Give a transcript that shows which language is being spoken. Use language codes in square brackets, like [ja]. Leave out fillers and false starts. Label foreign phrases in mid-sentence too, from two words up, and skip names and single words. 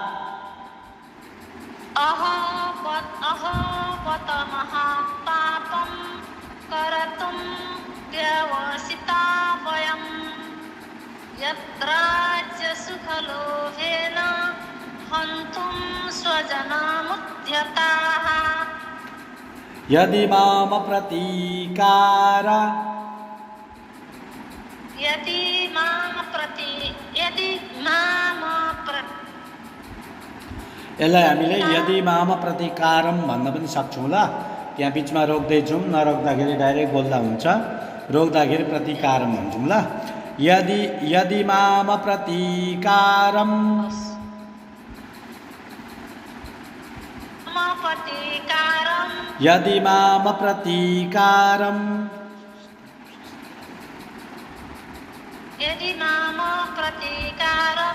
[sa] अहो बत महापापं कर्तुं व्यवसिता वयं यद्राज्यसुखलोभेन हन्तुं स्वजनमुद्यताः यदि माम प्रतीकार [ne] यसलाई हामीले [sa] यदि माम प्रतिकारम [ne] भन्न पनि सक्छौँ ल। त्यहाँ बिचमा रोक्दै जाउँ, नरोक्दाखेरि डाइरेक्ट बोल्दा हुन्छ, रोक्दाखेरि प्रतिकारम भन्छौँ ल। [sa] यदि माम प्रतिकारम यदि माम प्रतिकारम यदि माम प्रतिकारम